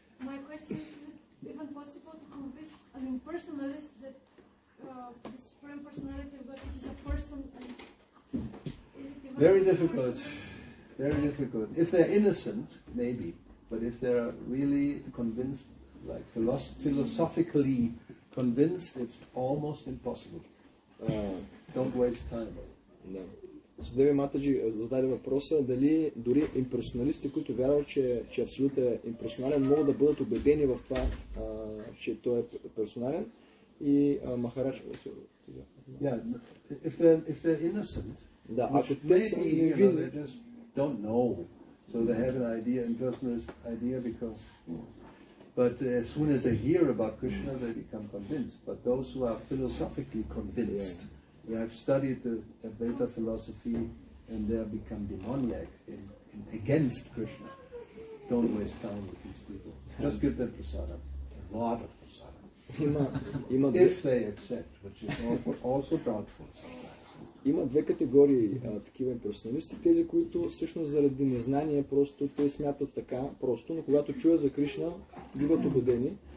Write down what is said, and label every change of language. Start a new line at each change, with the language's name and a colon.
English: My question is it even possible to convince an impersonalist that the Supreme Personality of God is a person? And is it even Very difficult. Very difficult. If they're innocent, maybe. But if they're really convinced, like philosophically convinced, it's almost impossible. Don't waste time.
Bulgarian: Да. Судеви Матаджи зададе въпроса дали дори имперсоналисти, които вярват, че абсолют е имперсонален, могат да бъдат убедени в това, че той е персонален. И Махарадж...
English: Yeah, if they're innocent,
Bulgarian: да, ако те са невинни,
English: they just don't know, so they have an idea, impersonalist idea, because. But as soon as they hear about Krishna, they become convinced. But those who are philosophically convinced, who have studied the Advaita philosophy, and they have become demoniac against Krishna, don't waste time with these people. Just give them prasada, a lot of prasada. If they accept, which is also doubtful sometimes.
Bulgarian: Има две категории такива имперсоналисти. Тези, които всъщност заради незнание просто те смятат така просто, но когато чуят за Кришна, биват убедени.